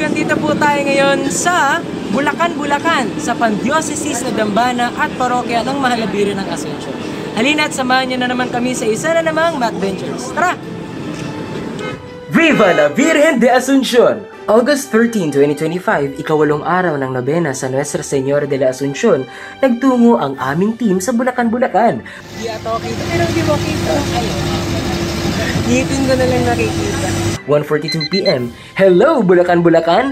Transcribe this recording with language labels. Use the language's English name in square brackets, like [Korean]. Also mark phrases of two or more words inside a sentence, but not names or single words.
[Filipino] Nandito po tayo ngayon sa Bulacan, Bulacan, sa Pandiocesis na Dambana at Parokya ng Mahal na Birhen ng Asuncion. Halina at samahan niyo na naman kami sa isa na namang MacVentures. Tara! [Spanish] Viva la Virgen de Asuncion! [Filipino] August 13, 2025, ikawalong araw ng nobena sa Nuestra Señora de la Asuncion, nagtungo ang aming team sa Bulacan, Bulacan. Di ato kita, pero di mo kita. Ngipin ko na lang nakikita. 1:42 PM. Hello, Bulacan, Bulacan!